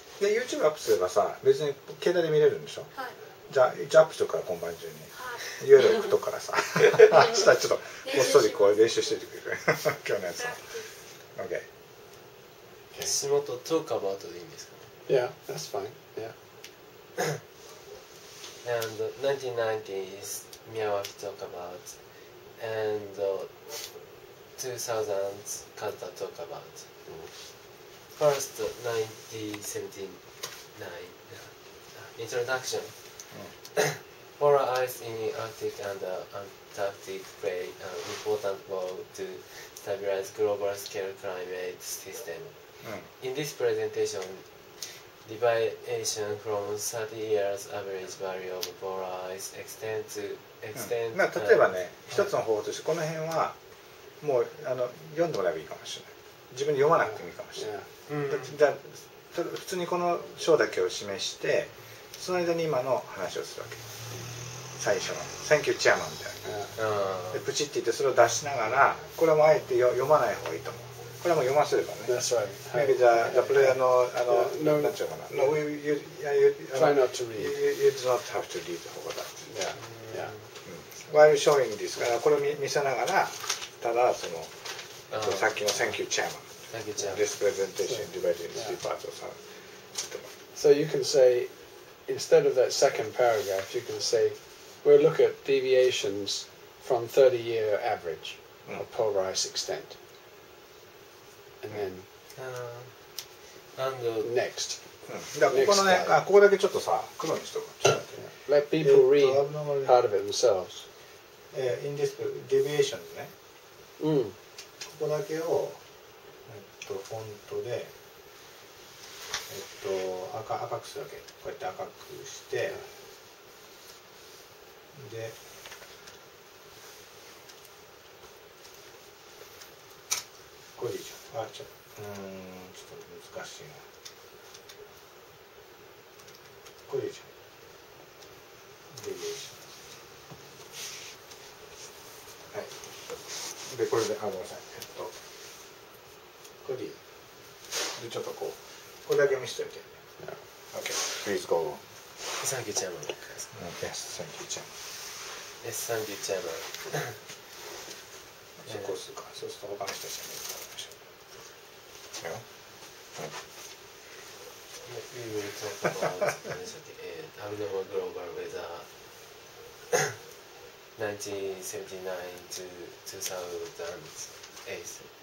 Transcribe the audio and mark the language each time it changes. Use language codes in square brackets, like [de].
[ja] で、YouTube アップすればさ、別に携帯で見れるんでしょ？はい。じゃあ、一応アップしとくから今晩中に。いわゆる置くとからさ。明日ちょっとこっそりこう練習しててくれる。今日のやつは。OK。橋本 [en] talk about [ja] でいいんですかね。 [en] Yeah, that's fine. Yeah. And 1990s, 宮脇 talk about, and 2000s, 門田 talk about. First, 1979 introduction. Polar ice in Arctic and Antarctic play an important role to stabilize global scale climate system. In this presentation, deviation from 30 years average value of polar ice extend to [ja] まあ例えばね、一つの方法としてこの辺はもう読んでもらえばいいかもしれない。自分で読まなくてもいいかもしれない。じゃあ普通にこの章だけを示して、その間に今の話をするわけ。最初の [en] 「Thank you, Chairman」 [ja] みたいな。でプチって言ってそれを出しながら、これはもうあえて読まない方がいいと思う。これはもう読ませればね。 [en] That's right. Maybe [ja] じゃあこれなんちゅうかな。 [en] No, you try not to read. You do not have to read all that. Yeah. While showing this [ja] からこれを見せながら、ただそのさっきの [en] Thank you, Chairman Thank you, Chairman. This presentation divided in three parts or something. So you can say, instead of that second paragraph, you can say, we'll look at deviations from 30-year average of polarized extent. And then And next. [ja] だからここのね、ここだけちょっとさ、黒にしとく。ちょっと待ってね。 [en] Let people read part of it themselves. in this deviations ね。 Mm. [ja] ここだけをフォントで赤くするわけ。こうやって赤くして、で。これでいいじゃん。ちょっと難しいな。これでいいじゃん。デビエーション。はい。で、これで、ごめんなさい。これでいい。で、ちょっとこれだけ見せといて。 [en] OK. Please go on. Thank you, Chairman. Yes, thank you, Chairman. Yes, thank you, Chairman. [ja] こうするか。そうすると他の人たちが見るからでしょ。 [en] We will talk about abnormal global weather 1979 to 2008.